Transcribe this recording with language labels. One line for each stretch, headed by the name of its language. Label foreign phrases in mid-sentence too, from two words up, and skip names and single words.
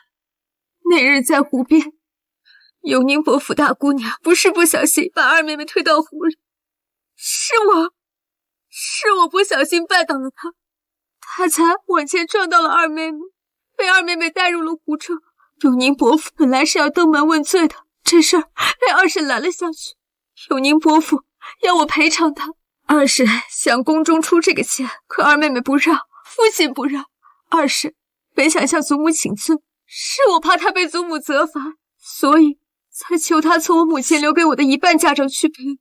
Chinese: 那日在湖邊，永寧伯府大姑娘不是不小心把二妹妹推到湖裡，是我不小心絆倒了她，她才往前撞到了二妹妹，被二妹妹帶入了湖中。永寧伯府本來是要登門問罪的，這事兒被二嬸攔了下去。永寧伯府要我賠償她，二嬸想宮中出這個錢，可二妹妹不讓，父親不讓。二嬸本想向祖母請罪，是我怕她被祖母責罰，所以才求她從我母親留給我的1半嫁妝去賠。